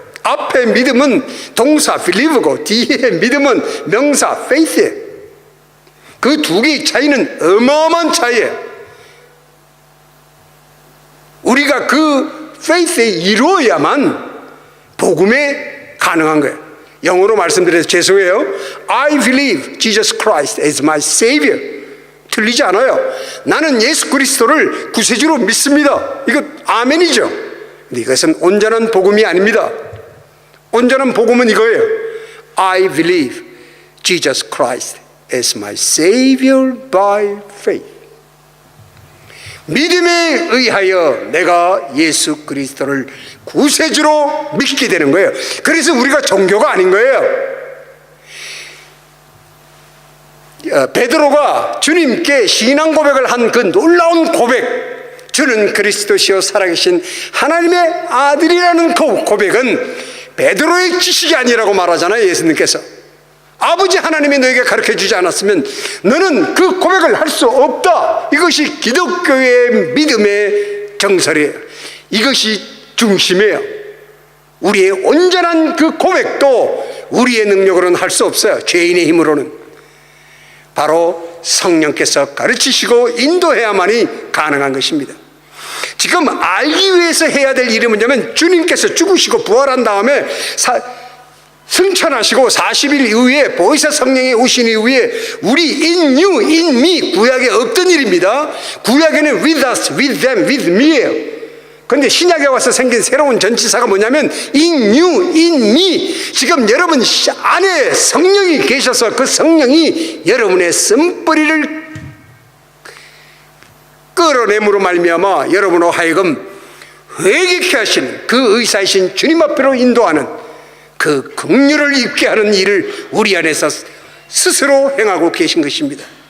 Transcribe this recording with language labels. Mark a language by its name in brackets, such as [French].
[Korean] 앞에 믿음은 동사 believe고 뒤에 믿음은 명사 faith예요. 그 두 개의 차이는 어마어마한 차이예요. 우리가 그 faith에 이루어야만 복음에 가능한 거예요. 영어로 말씀드려서 죄송해요. [English] I believe Jesus Christ is my Savior. [Korean] 틀리지 않아요. 나는 예수 그리스도를 구세주로 믿습니다. 이거 아멘이죠. 근데 이것은 온전한 복음이 아닙니다. 온전한 복음은 이거예요. [English] I believe Jesus Christ as my Savior by faith. [Korean] 믿음에 의하여 내가 예수 그리스도를 구세주로 믿게 되는 거예요. 그래서 우리가 종교가 아닌 거예요. 베드로가 주님께 신앙 고백을 한 그 놀라운 고백, 주는 그리스도시요 살아계신 하나님의 아들이라는 그 고백은 베드로의 지식이 아니라고 말하잖아요. 예수님께서 아버지 하나님이 너에게 가르쳐주지 않았으면 너는 그 고백을 할 수 없다. 이것이 기독교의 믿음의 정설이에요. 이것이 중심이에요. 우리의 온전한 그 고백도 우리의 능력으로는 할 수 없어요. 죄인의 힘으로는. 바로 성령께서 가르치시고 인도해야만이 가능한 것입니다. 지금 알기 위해서 해야 될 일이 뭐냐면 주님께서 죽으시고 부활한 다음에 승천하시고 40일 이후에 보혜사 성령이 오신 이후에 우리 [English] in you, in me, [Korean] 구약에 없던 일입니다. 구약에는 [English] with us, with them, with me [Korean] 예요. 그런데 신약에 와서 생긴 새로운 전치사가 뭐냐면 [English] in you, in me. [Korean] 지금 여러분 안에 성령이 계셔서 그 성령이 여러분의 쓴뿌리를 끌어내므로 말미암아 여러분으로 하여금 회개케 하시는 그 의사이신 주님 앞으로 인도하는 그 긍휼을 입게 하는 일을 우리 안에서 스스로 행하고 계신 것입니다.